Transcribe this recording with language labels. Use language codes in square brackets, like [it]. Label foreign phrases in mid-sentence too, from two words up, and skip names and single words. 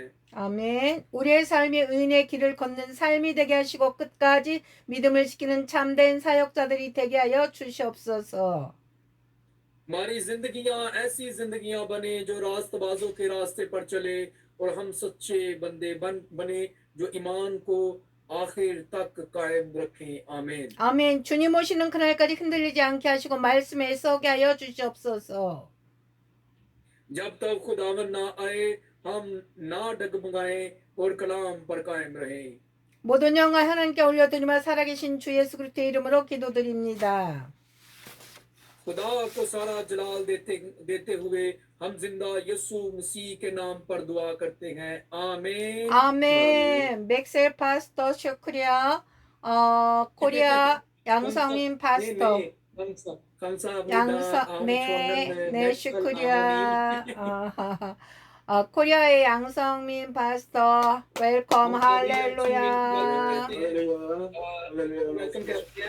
[ko] 아멘. 우리의 삶이 의인의 길을 걷는 삶이 되게 하시고 끝까지 믿음을 지키는 참된 사역자들이 되게 하여 주시옵소서. [ur] ہماری زندگیاں ایسی زندگیاں بنے جو راستبازوں کے راستے پر چلے، اور ہم سچے بندے بنے جو ایمان کو آخر تک قائم رکھیں. आमीन। [ko] 아멘. 주님 오시는 그날까지 흔들리지 않게 하시고 말씀에 서게 하여 주시옵소서. [ur] جب تک خداون نہ آئے، ہم نہ ڈگمگائیں اور کلام پر قائم رہیں. [ko] 모든 영광 하나님께 올려드리며 살아계신 주 예수 그리스도의 이름으로 기도드립니다. [ur] خدا کو سارا جلال دیتے ہوئے ہم زندہ یسوع مسیح کے نام پر دعا کرتے ہیں. आमीन। [ko] 아멘. 맥셀 파스터 슈크리아. 코리아 양성민 파스터. 감사합니다. 네, 슈크리아. 코리아의 양성민 파스터. 웰컴 할렐루야. [ur] ویلکم کہتے ہیں.